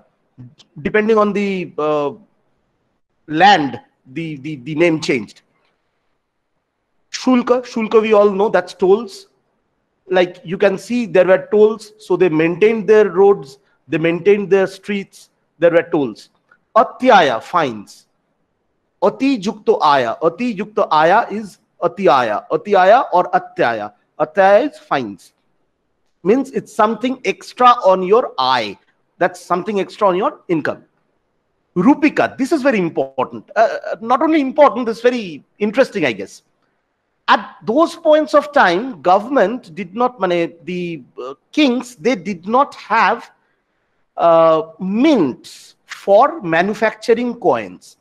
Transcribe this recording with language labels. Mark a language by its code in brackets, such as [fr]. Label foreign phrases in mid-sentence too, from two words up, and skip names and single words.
[en] Depending on the land, the name changed. Shulka we all know, that's tolls. Like you can see, there were tolls, so they maintained their roads, they maintained their streets, there were tolls. Atyaya, fines. [sa] अति युक्तो आय. अति युक्तो आय [en] is Atyaya. Atyaya or Atyaya. Atyaya is fines. Means it's something extra on your eye. That's something extra on your income. Rupika, this is very important. Not only important, this is very interesting, I guess. At those points of time, government did not, the kings, they did not have mints for manufacturing coins.